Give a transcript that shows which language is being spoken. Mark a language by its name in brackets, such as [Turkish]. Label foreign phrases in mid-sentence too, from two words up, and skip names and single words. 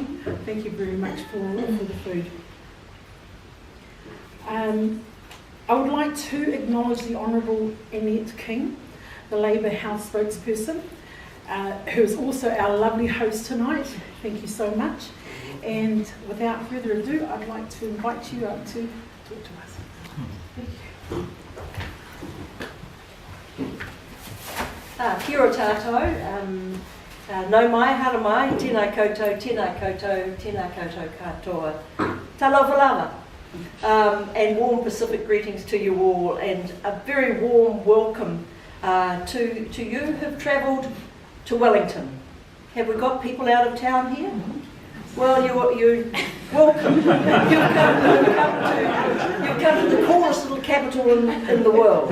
[English] Thank you very much for the food. I would like to acknowledge the Honourable Annette King, the Labour House spokesperson, who is also our lovely host tonight. Thank you so much. And without further ado, I'd like to invite you up to talk to us. Thank you. [Māori] Kia ora tātou. No mai, hara mai, tēnā koutou, tēnā koutou, tēnā koutou katoa. [Samoan] Talofa lava. [English] And warm Pacific greetings to you all, and a very warm welcome to you who've travelled to Wellington. Have we got people out of town here? Well, you're welcome. You've come to the coolest little capital in the world.